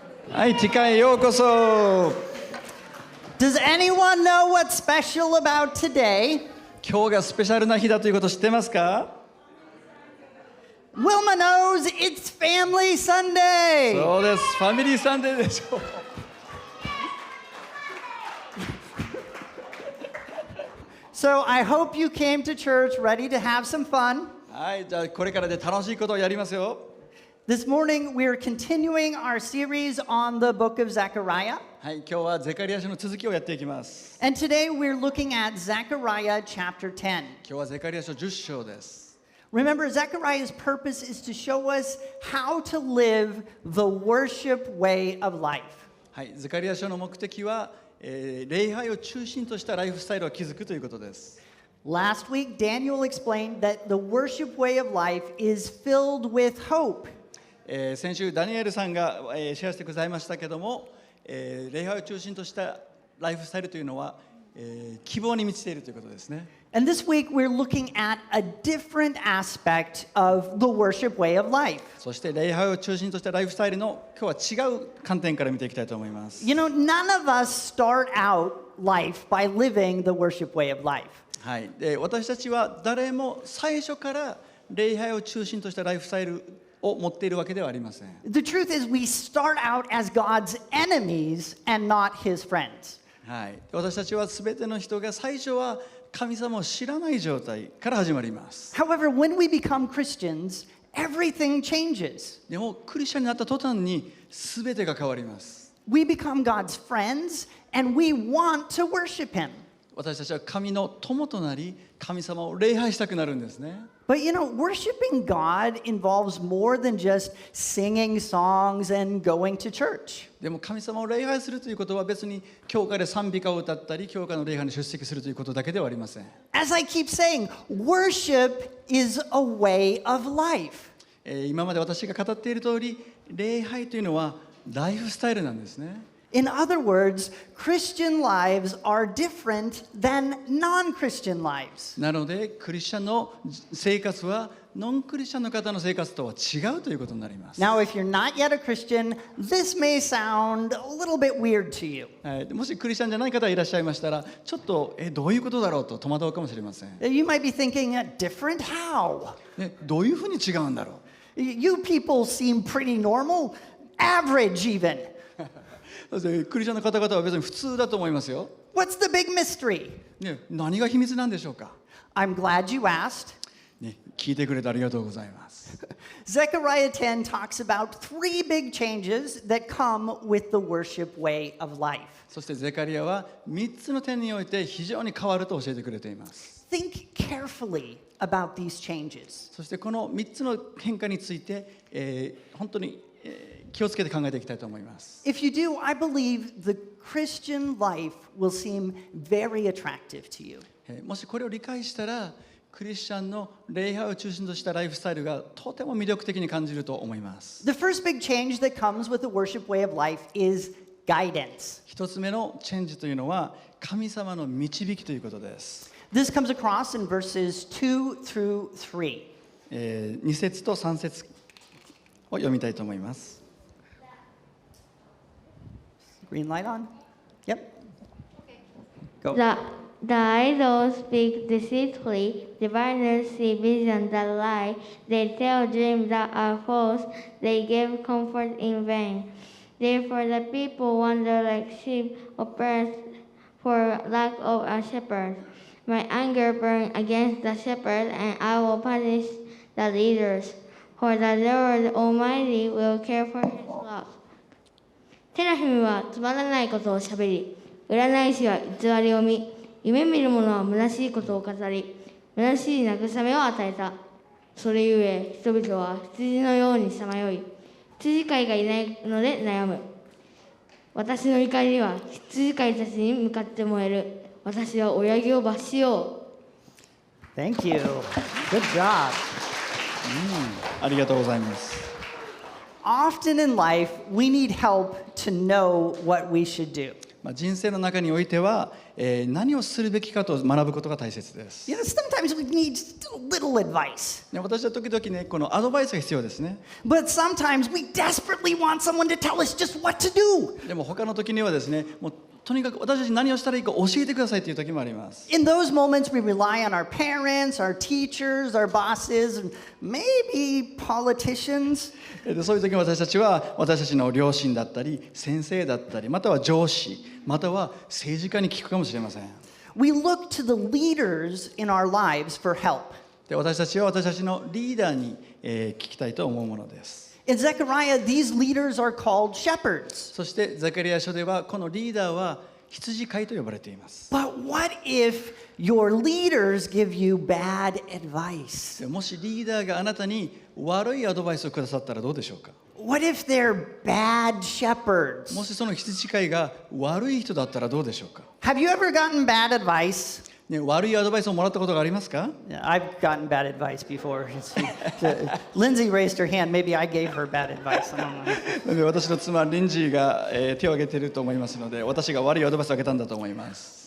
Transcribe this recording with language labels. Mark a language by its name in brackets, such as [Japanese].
[Japanese] はい、ティカへようこそ。 [English] Does anyone know what's special about today? [Japanese] 今日がスペシャルな日だということ知ってますか？ [English] Wilma knows it's Family Sunday. [Japanese] そうです、ファミリーサンデーでしょう。 [English] So I hope you came to church ready to have some fun. [Japanese] はい、じゃあこれからで楽しいことをやりますよ。 [English] This morning we are continuing our series on the book of Zechariah. [Japanese] はい、今日はゼカリア書の続きをやっていきます。 [English] And today we're looking at Zechariah chapter 10. [Japanese] 今日はゼカリア書10章です。 [English] Remember, Zechariah's purpose is to show us how to live the worship way of life. [Japanese] はい、ゼカリア書の目的は、礼拝を中心としたライフスタイルを築くということです。 [English] Last week, Daniel explained that the worship way of life is filled with hope. [Japanese] 先週ダニエルさんが、シェアしてくださいましたけども、礼拝を中心としたライフスタイルというのは、希望に満ちているということですね。 [English] And this week we're looking at a different aspect of the worship way of life. [Japanese] そして礼拝を中心としたライフスタイルの今日は違う観点から見ていきたいと思います。 [English] You know, none of us start out life by living the worship way of life. [Japanese] はい、で私たちは誰も最初から礼拝を中心としたライフスタイルを持っているわけではありません。 [English] The truth is we start out as God's enemies and not his friends. [Japanese] はい、私たちはすべての人が最初は神様を知らない状態から始まります。 [English] However, when we become Christians, everything changes. [Japanese] でもクリスチャンになった途端にすべてが変わります。 [English] We become God's friends and we want to worship him. [Japanese] 私たちは神の友となり神様を礼拝したくなるんですね。 [English] But you know, worshiping God involves more than just singing songs and going to church. [Japanese] でも神様を礼拝するということは別に教会で賛美歌を歌ったり教会の礼拝に出席するということだけではありません。 [English] As I keep saying, worship is a way of life. [Japanese] 今まで私が語っている通り礼拝というのはライフスタイルなんですね。 [English] In other words, Christian lives are different than non-Christian lives. [Japanese] なのでクリスチャンの生活はノンクリスチャンの方の生活とは違うということになります。 [English] Now, if you're not yet a Christian, this may sound a little bit weird to you. [Japanese] はい、もしクリスチャンじゃない方がいらっしゃいましたらちょっとどういうことだろうと戸惑うかもしれません。 [English] You might be thinking, different how? [Japanese] どういうふうに違うんだろう。 [English] You people seem pretty normal, average even. [Japanese] クリスチャンの方々は別に普通だと思いますよ。 [English] What's the big mystery? [Japanese] 何が秘密なんでしょうか。 [English] I'm glad you asked. [Japanese] 聞いてくれてありがとうございます。 [English] Zechariah 10 talks about three big changes that come with the worship way of life. [Japanese] そしてゼカリアは3つの点において非常に変わると教えてくれています。 [English] Think carefully about these changes. [Japanese] そしてこの3つの変化について、本当に気をつけて考えていきたいと思います。 [English] If you do, I believe the Christian life will seem very attractive to you. [Japanese] もしこれを理解したら、クリスチャンの礼拝を中心としたライフスタイルがとても魅力的に感じると思います。 [English] The first big change that comes with the worship way of life is guidance. [Japanese] 一つ目のチェンジというのは神様の導きということです。 [English] This comes across in verses 2 through 3. [Japanese] 2節と3節を読みたいと思います。 [English] Green light on? Yep. Go. The idols speak deceitfully, diviners see visions that lie, they tell dreams that are false, they give comfort in vain. Therefore the people wander like sheep oppressed for lack of a shepherd. My anger burns against the shepherd, and I will punish the leaders, for the Lord Almighty will care for his flock. [Japanese] テラフィムはつまらないことをしゃべり、占い師は偽りを見、夢見る者は虚しいことを語り、虚しい慰めを与えた。それゆえ人々は羊のようにさまよい、羊飼いがいないので悩む。私の怒りは羊飼いたちに向かって燃える。私は親木を罰しよ [English] う。Thank you. Good job. [Japanese] ありがとうございます。 [English] Often in life, we need help to know what we should do. [Japanese] 人生の中においては、何をするべきかと学ぶことが大切です。 [English] Sometimes we need just a little advice. [Japanese] 私は時々ね、このアドバイスが必要ですね。 [English] But sometimes we desperately want someone to tell us just what to do. [Japanese] でも他の時にはですね、もうとにかく私たち何をしたらいいか教えてくださいという時もあります。 [English] In those moments, we rely on our parents, our teachers, our bosses, and maybe politicians. [Japanese] でそういう時に私たちは私たちの両親だったり先生だったりまたは上司または政治家に聞くかもしれません。 [English] We look to the leaders in our lives for help. [Japanese] で私たちは私たちのリーダーに、聞きたいと思うものです。 [English] In Zechariah, these leaders are called shepherds. [Japanese] そしてザカリア書ではこのリーダーは羊飼いと呼ばれています。 [English] But what if your leaders give you bad advice? [Japanese] もしリーダーがあなたに悪いアドバイスをくださったらどうでしょうか。 [English] What if they're bad shepherds? [Japanese] もしその羊飼いが悪い人だったらどうでしょうか。 [English] Have you ever gotten bad advice? [Japanese] ね、悪いアドバイスをもらったことがありますか。 [English] Yeah, I've gotten bad advice before. Lindsay raised her hand. Maybe I gave her bad advice. I don't know. [Japanese] で私の妻リンジーが、手を挙げていると思いますので私が悪いアドバイスをあげたんだと思います。